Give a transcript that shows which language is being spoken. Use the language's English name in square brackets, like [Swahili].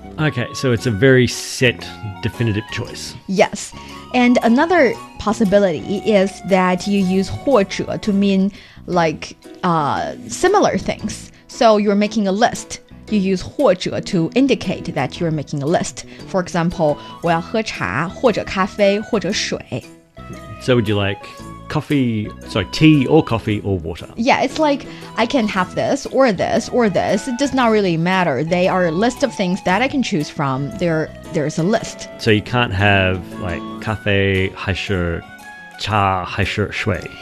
[English] Okay, so it's a very set, definitive choice. Yes. And another possibility is that you use 或者 to mean like similar things. So you're making a list. You use 或者 to indicate that you're making a list. [Chinese] For example, 我要喝茶或者咖啡或者水. [English] So would you like tea or coffee or water? Yeah, it's like I can have this or this or this. It does not really matter. They are a list of things that I can choose from. There's a list. So you can't have like [Chinese] 咖啡还是茶还是水.